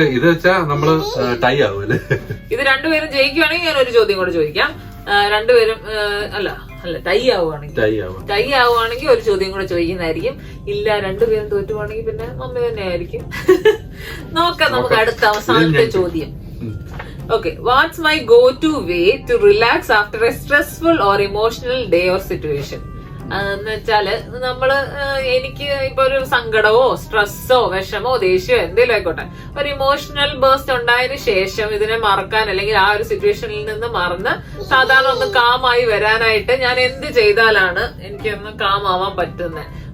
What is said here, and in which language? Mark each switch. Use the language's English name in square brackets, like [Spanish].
[Malayalam] ഇത് വെച്ചാ നമ്മള് ടൈ ആവുമല്ലേ? ഇത് രണ്ടുപേരും ജയിക്കുവാണെങ്കിൽ ഞാൻ ഒരു ചോദ്യം കൂടെ ചോദിക്കാം. രണ്ടുപേരും അല്ല ടൈ ആവുകയാണെങ്കിൽ ഒരു ചോദ്യം കൂടെ ചോദിക്കുന്നതായിരിക്കും. ഇല്ല, രണ്ടുപേരും തോറ്റുവാണെങ്കിൽ പിന്നെ മമ്മി തന്നെ ആയിരിക്കും. നോക്കാം നമുക്ക് അടുത്ത അവസാനത്തെ ചോദ്യം. [English] Okay, what's my go-to way to relax after a stressful or emotional day or situation? [Malayalam] എന്ന് വെച്ചാല് എനിക്ക് ഇപ്പൊ ഒരു സങ്കടമോ സ്ട്രെസ്സോ വിഷമോ ദേഷ്യമോ എന്തെങ്കിലും ആയിക്കോട്ടെ, ഒരു ഇമോഷണൽ ബേസ്റ്റ് ഉണ്ടായതിനു ശേഷം ഇതിനെ മറക്കാൻ, അല്ലെങ്കിൽ ആ ഒരു സിറ്റുവേഷനിൽ നിന്ന് മറന്ന് സാധാരണ ഒന്ന് കാമായി വരാനായിട്ട് ഞാൻ എന്ത് ചെയ്താലാണ് എനിക്കൊന്ന് കാമാവാൻ പറ്റുന്നത്?